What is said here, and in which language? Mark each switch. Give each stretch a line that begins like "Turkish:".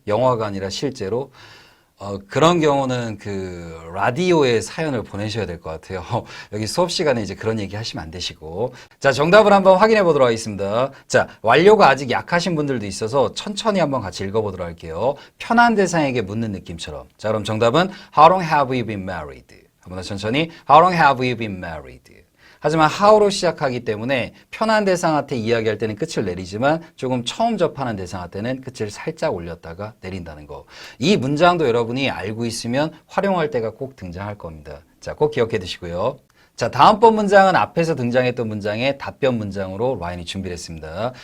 Korean: 영화가 아니라 실제로 그런 경우는 그 라디오에 사연을 보내셔야 될 것 같아요. 여기 수업 시간에 이제 그런 얘기 하시면 안 되시고. 자, 정답을 한번 확인해 보도록 하겠습니다. 자, 완료가 아직 약하신 분들도 있어서 천천히 한번 같이 읽어보도록 할게요. 편한 대상에게 묻는 느낌처럼. 자, 그럼 정답은
English: How long have you been married?
Korean: 한번 더 천천히
English: How long have you been married?
Korean: 하지만 how로 시작하기 때문에 편한 대상한테 이야기할 때는 끝을 내리지만 조금 처음 접하는 대상한테는 끝을 살짝 올렸다가 내린다는 거. 이 문장도 여러분이 알고 있으면 활용할 때가 꼭 등장할 겁니다. 자, 꼭 기억해 두시고요. 자, 다음번 문장은 앞에서 등장했던 문장의 답변 문장으로 라인이 준비를 했습니다.